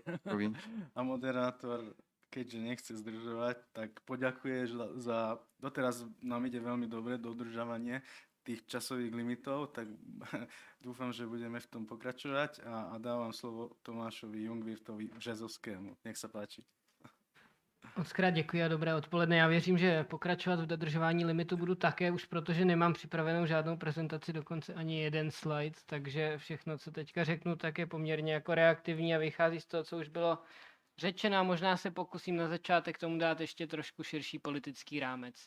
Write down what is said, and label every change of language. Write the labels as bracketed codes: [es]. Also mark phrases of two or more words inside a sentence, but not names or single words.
[sk] A moderátor, keďže nechce zdržovať, tak poďakuje za doteraz nám ide veľmi dobre dodržavanie tých časových limitov, tak dúfam, že budeme v tom pokračovať a dávam slovo Tomášovi Jungwirtovi Březovskému. Nech sa páči. [cs] Mockrát děkuji a dobré odpoledne. Já věřím, že pokračovat v dodržování limitu budu také už, protože nemám připravenou žádnou prezentaci, dokonce ani jeden slide, takže všechno, co teďka řeknu, tak je poměrně jako reaktivní a vychází z toho, co už bylo řečeno. Možná se pokusím na začátek tomu dát ještě trošku širší politický rámec.